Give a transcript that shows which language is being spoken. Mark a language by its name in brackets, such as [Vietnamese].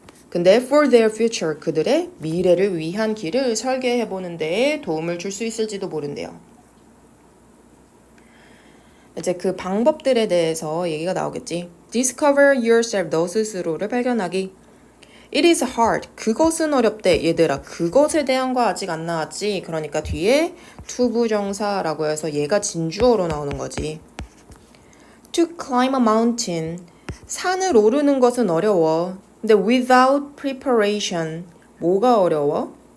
[Korean] 근데 [English] for their future [Korean] 그들의 미래를 위한 길을 설계해 보는 데에 도움을 줄 수 있을지도 모른대요. 이제 그 방법들에 대해서 얘기가 나오겠지. [English] Discover yourself, [Korean] 너 스스로를 발견하기. [English] It is hard, [Korean] 그것은 어렵대. 얘들아, 그것에 대한 거 아직 안 나왔지. 그러니까 뒤에 to 부정사라고 해서 얘가 진주어로 나오는 거지. [English] To climb a mountain, [Korean] 산을 오르는 것은 어려워. 근데 [English] without preparation, [Korean] 뭐가 어려워?